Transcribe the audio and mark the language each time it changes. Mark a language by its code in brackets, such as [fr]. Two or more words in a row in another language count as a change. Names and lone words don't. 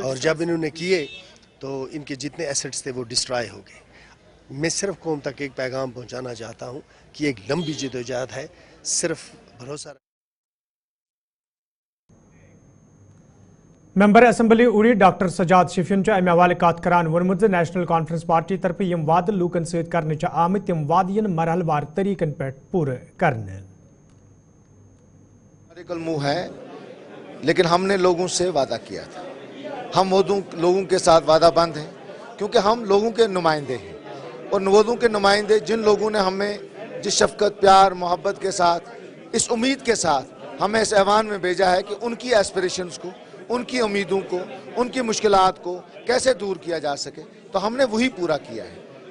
[hi] और जब इन्होंने किए तो इनके जितने एसेट्स थे वो डिस्ट्रॉय हो गए। मैं सिर्फ कौम तक एक पैगाम पहुँचाना चाहता हूँ कि एक लंबी जदोजहद है, सिर्फ भरोसा। [ks] मेंबर असम्बली उड़ी डॉक्टर सजाद शफीन अमे हवाले कत करान वोनमुत नेशनल कॉन्फ्रेंस पार्टी तरफ यम वाद लूकन सत कर आमत तम वाद मरहलवार तरीकन पे पूरे करने। [hi] मुंह है, लेकिन हमने लोगों से वादा किया था। हम वो लोगों के साथ वादा बंद हैं, क्योंकि हम लोगों के नुमाइंदे हैं, और लोगों के नुमाइंदे जिन लोगों ने हमें जिस शफकत, प्यार, मोहब्बत के साथ, इस उम्मीद के साथ हमें इस ऐवान में भेजा है कि उनकी एस्पिरेशंस को, उनकी उम्मीदों को, उनकी मुश्किलात को कैसे दूर किया जा सके, तो हमने वही पूरा किया है।